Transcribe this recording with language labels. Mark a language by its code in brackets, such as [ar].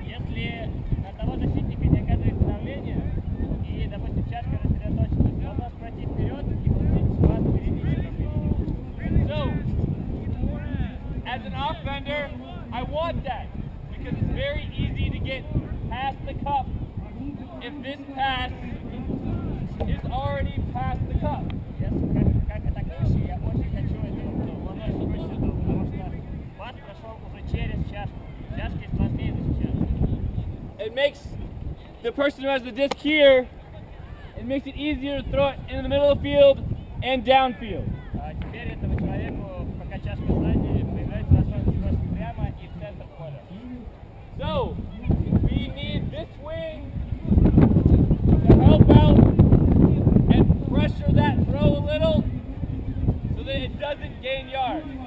[ru] Если на того защитника не оказывает давление, и, допустим, чашка рассредоточена, то он может пройти вперед и получить склад впереди. [en] So, as an offender, I want that because it's very easy to get past the cup if this pass is already past the cup. [ru] Как атакующий, я очень хочу это ловить точно, потому что пас прошел уже через чашку. Чашки сложнее защищать. [en] It makes the person who has the disc here, it makes it easier to throw it in the middle of the field and downfield. [ru] Теперь этому человеку, пока чашка сзади, появляется возможность бросить прямо и в центр поля. [en] So, we need this wing to help out and pressure that throw a little so that it doesn't gain yards.